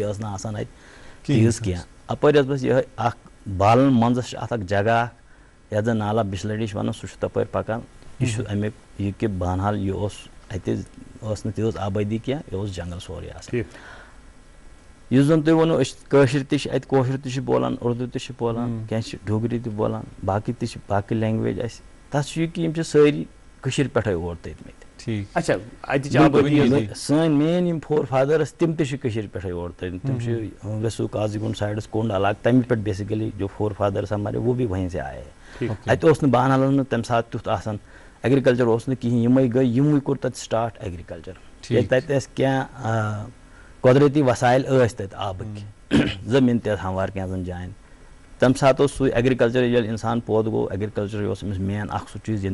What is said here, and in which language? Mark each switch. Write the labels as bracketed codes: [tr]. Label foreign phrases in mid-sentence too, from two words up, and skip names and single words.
[ks] ٲس نہٕ آسان اتہِ تیٖژ کینٛہہ اپٲرۍ ٲس بس یِہے اکھ بالن منٛزس چھُ اتھ اکھ جگہ اکھ یتھ زن نالا بسلڈی چھِ ونان سُہ چھُ تپٲرۍ پکان یہِ چھُ امیُک یہِ کہِ بانہال یہِ اوس اتہِ ٲس نہٕ تیٖژ آبٲدی کینٛہہ یہِ اوس جنگل سورُے آسان یُس زن تُہۍ ووٚنوُ أسۍ کٲشِر تہِ چھِ اتہِ کٲشُر تہِ چھِ بولان اردوٗ تہِ چھِ بولان کینٛہہ چھِ ڈوگری تہِ بولان باقٕے تہِ چھِ باقٕے لینگویج اسہِ تتھ چھُ یہِ کہِ یِم چھِ سٲری کٔشیٖرِ پٮ۪ٹھے اور تٔتھۍ سٲنۍ مین یِم [en] forefathers [ks] تِم تہِ چھِ کٔشیٖرِ پٮ۪ٹھے اور تٔتھۍ تِم چھِ ویسو کازی گُنڈ سایڈس کُنڈ علاقہٕ تمہِ پٮ۪ٹھ بیسِکلی جو [en] forefathers [ur] ہمارے وہ بھی وہیں سے آئے [ks] اتہِ اوس نہٕ بانہالس منٛز تمہِ ساتہٕ تیُتھ آسان ایگرِکلچر اوس نہٕ کِہینۍ یِمے گٔے یِموٕے کوٚر تتہِ [en] start agriculture [ks] ییٚلہِ تتہِ ٲسۍ کینٛہہ قۄدرٔتی وسایل ٲسۍ تتہِ آبٕکۍ زٔمیٖن تہِ ٲس ہموار کینٛژن جاین تمہِ ساتہٕ اوس سُے ایگرِکلچر ییٚلہِ انسان پٲدٕ گوٚو ایگرِکلچر اوس أمِس مین اکھ سُہ چیٖز